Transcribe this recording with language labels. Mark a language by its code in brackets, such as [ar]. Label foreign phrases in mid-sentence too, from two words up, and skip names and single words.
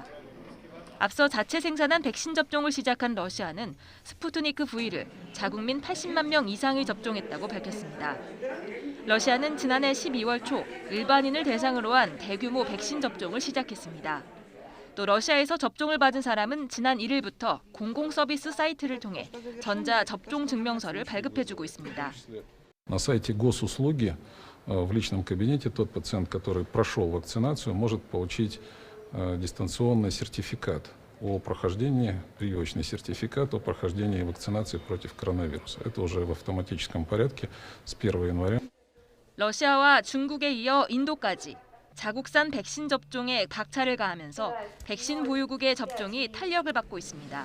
[ko] 앞서 자체 생산한 백신 접종을 시작한 러시아는 스푸트니크 V를 자국민 80만 명 이상이 접종했다고 밝혔습니다. 러시아는 지난해 12월 초 일반인을 대상으로 한 대규모 백신 접종을 시작했습니다. 또 러시아에서 접종을 받은 사람은 지난 1일부터 공공 서비스 사이트를 통해 전자 접종 증명서를 발급해주고 있습니다. [ru] На сайте госуслуги в личном кабинете тот пациент, который прошел вакцинацию, может получить дистанционный сертификат о прохождении, прививочный сертификат о прохождении вакцинации против коронавируса. Это уже в автоматическом порядке с 1 января. [ko] 러시아와 중국에 이어 인도까지 자국산 백신 접종에 박차를 가하면서 백신 보유국의 접종이 탄력을 받고 있습니다.